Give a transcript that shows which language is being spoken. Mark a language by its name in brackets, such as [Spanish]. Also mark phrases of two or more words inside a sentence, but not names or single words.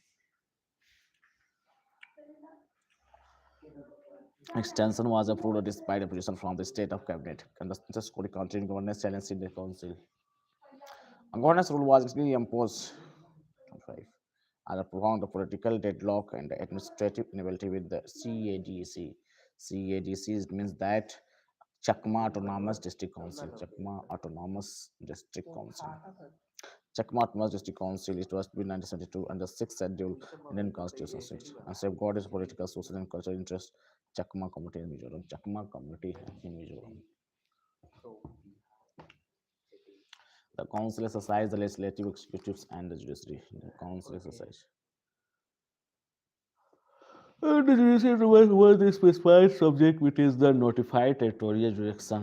[English] Extension was approved despite opposition from the state of cabinet. And the just continuing governance challenge in the council. A governance rule was actually imposed and a prolonged political deadlock and administrative inability with the CADC. CADC means that Chakma Autonomous District Council. Chakma Autonomous District Council. Chakma Autonomous District Council it was in 1972 under 6th schedule Indian Constitution and safeguard its political, social, and cultural interests. Chakma community in Mizoram. Chakma community in Mizoram. The council exercises the legislative, executives, and the judiciary. The council exercise. And the judiciary was the specified subject, which is the notified territorial jurisdiction.